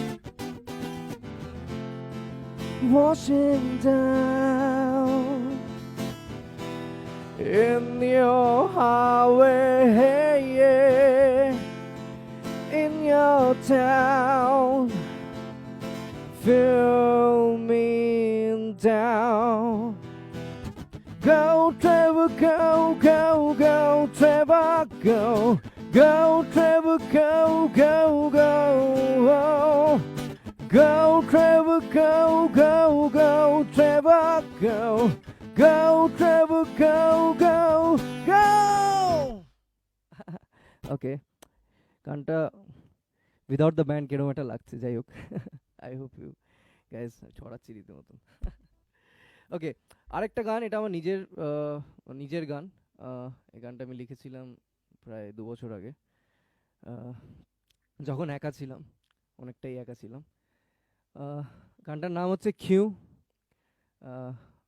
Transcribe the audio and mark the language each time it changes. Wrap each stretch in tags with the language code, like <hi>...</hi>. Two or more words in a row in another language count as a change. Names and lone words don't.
<en>Washing down in your highway, in your town, fill me down. Go Trevor, go, go, go Trevor, go. Go Trevor, go, go, go. Go Trevor, go, go, go Trevor, go. Go Trevor, go, go, go.</en> <bn>Okay, গানটা</bn> <en>without the band</en> <bn>কিরকম একটা লাগছে, যাই হোক।</bn> <en>I hope you guys</en> <bn>ছড়াচ্ছি রীতিমতন। ওকে, আরেকটা গান, এটা আমার নিজের গান। এই গানটা আমি লিখেছিলাম প্রায় 2 বছর আগে, যখন একা ছিলাম, অনেকটাই একা ছিলাম। গানটার নাম হচ্ছে কিউ।</bn>